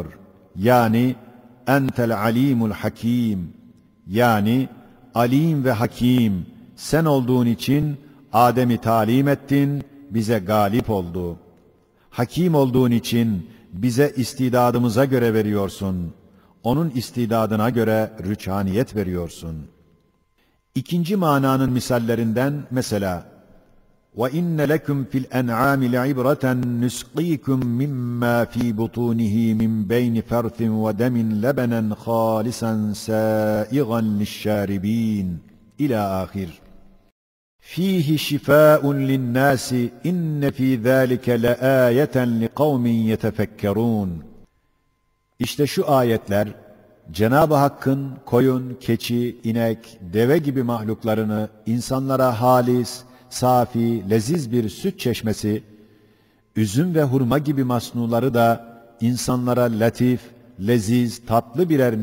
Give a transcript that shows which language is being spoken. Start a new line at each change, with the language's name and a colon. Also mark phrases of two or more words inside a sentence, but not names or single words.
Turkish: Yani
Arabic: أنت العليم الحكيم,
Turkish: yani alim ve hakim, sen olduğun için Adem'i talim ettin, bize galip oldu. Hakim olduğun için bize istidadımıza göre veriyorsun. Onun istidadına göre rüçhaniyet veriyorsun. İkinci mananın misallerinden mesela
Arabic: وَإِنَّ لَكُمْ فِي الْأَنْعَامِ لَعِبْرَةً نُسْقِيكُمْ مِمَّا فِي بُطُونِهِ مِنْ بَيْنِ فَرْثٍ وَدَمٍ لَبَنًا خَالِصًا سَائِغًا لِلشَّارِبِينَ
Turkish: İlâ ahir.
Arabic: فِيهِ شِفَاءٌ لِلنَّاسِ إِنَّ فِي ذَٰلِكَ لَآيَةً لِقَوْمٍ يَتَفَكَّرُونَ.
Turkish: İşte şu ayetler, Cenab-ı Hakk'ın koyun, keçi, inek, deve gibi mahluklarını insanlara halis, safi, leziz bir süt çeşmesi, üzüm ve hurma gibi masnuları da insanlara latif, leziz, tatlı birer